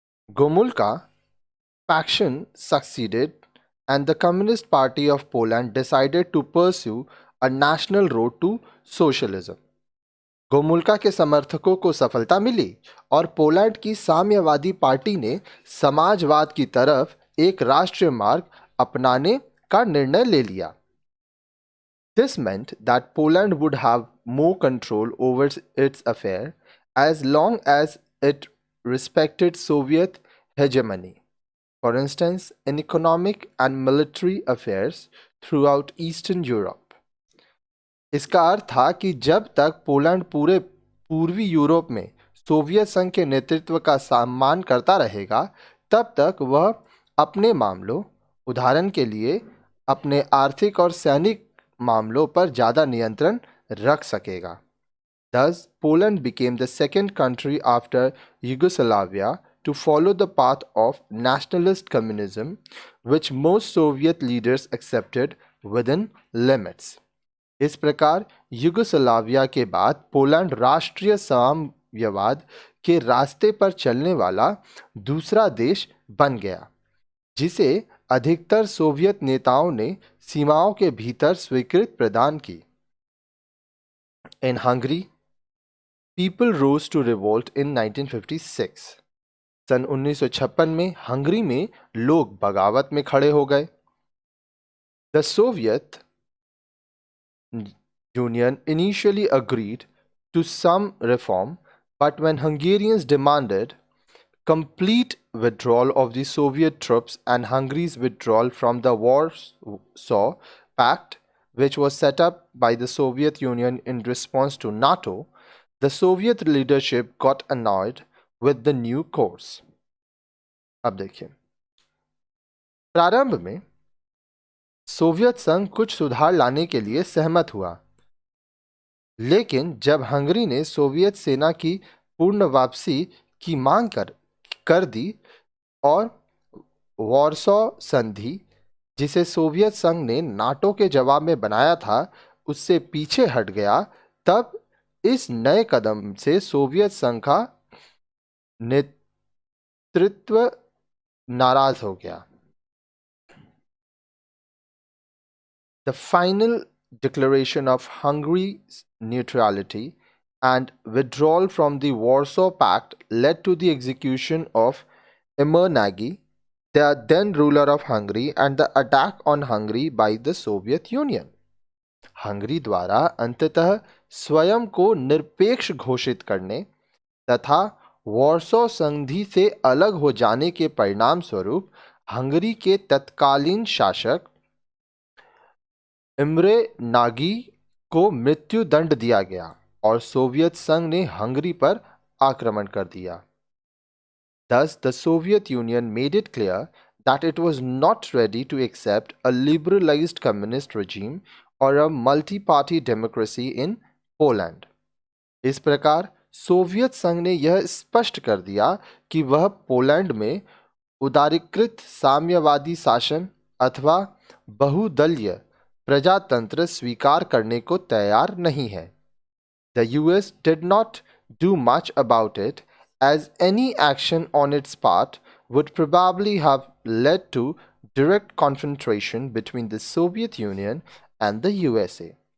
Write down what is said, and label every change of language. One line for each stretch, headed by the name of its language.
English: Gomulka faction succeeded, and the Communist Party of Poland decided to pursue a national road to socialism.
Hindi: Gomulka के समर्थकों को सफलता मिली और Poland की साम्यवादी पार्टी ने समाजवाद की तरफ एक राष्ट्रीय मार्ग अपनाने का निर्णय ले लिया।
English: This meant that Poland would have more control over its affair as long as it respected Soviet hegemony. For instance, in economic and military affairs throughout Eastern Europe.
Hindi: इसका अर्थ था कि जब तक पोलैंड पूरे पूर्वी यूरोप में सोवियत संघ के नेतृत्व का सम्मान करता रहेगा, तब तक वह अपने मामलों, उदाहरण के लिए अपने आर्थिक और सैनिक मामलों पर ज़्यादा नियंत्रण रख सकेगा।
English: Thus, Poland became the second country after Yugoslavia to follow the path of nationalist communism, which most Soviet leaders accepted within limits.
Hindi: इस प्रकार युगोस्लाविया के बाद पोलैंड राष्ट्रीय साम्यवाद के रास्ते पर चलने वाला दूसरा देश बन गया, जिसे अधिकतर सोवियत नेताओं ने सीमाओं के भीतर स्वीकृति प्रदान की।
English: In Hungary, people rose to revolt in 1956.
Hindi: सन 1956 में हंगरी में लोग बगावत में खड़े हो गए।
English: The Soviet Union initially agreed to some reform, but when Hungarians demanded complete withdrawal of the Soviet troops and Hungary's withdrawal from the Warsaw Pact, which was set up by the Soviet Union in response to NATO, the Soviet leadership got annoyed with the new course.
Hindi: अब देखिए, प्रारंभ में Soviet संघ कुछ सुधार लाने के लिए सहमत हुआ, लेकिन जब हंगरी ने सोवियत सेना की पूर्ण वापसी की मांग कर दी और वॉर्सो संधि, जिसे सोवियत संघ ने नाटो के जवाब में बनाया था, उससे पीछे हट गया, तब इस नए कदम से सोवियत संघ का नेतृत्व नाराज हो गया।
English: The final declaration of Hungary's neutrality and withdrawal from the Warsaw Pact led to the execution of Emir Nagy, the then ruler of Hungary, and the attack on Hungary by the Soviet Union.
Hindi: Hungary द्वारा अंततः स्वयं को निरपेक्ष घोषित करने तथा Warsaw संधि से अलग हो जाने के परिणाम स्वरूप हंगरी के तत्कालीन शासक इम्रे नागी को मृत्यु दंड दिया गया और सोवियत संघ ने हंगरी पर आक्रमण कर दिया।
English: Thus, the Soviet Union made it clear that it was not ready to accept a liberalized communist regime or a multi-party democracy in Poland.
Hindi: इस प्रकार सोवियत संघ ने यह स्पष्ट कर दिया कि वह पोलैंड में उदारीकृत साम्यवादी शासन अथवा बहुदलीय प्रजातंत्र स्वीकार करने को तैयार नहीं है।
English: The US did not do much about it, as any action on its part would probably have led to direct confrontation between the Soviet Union and the USA.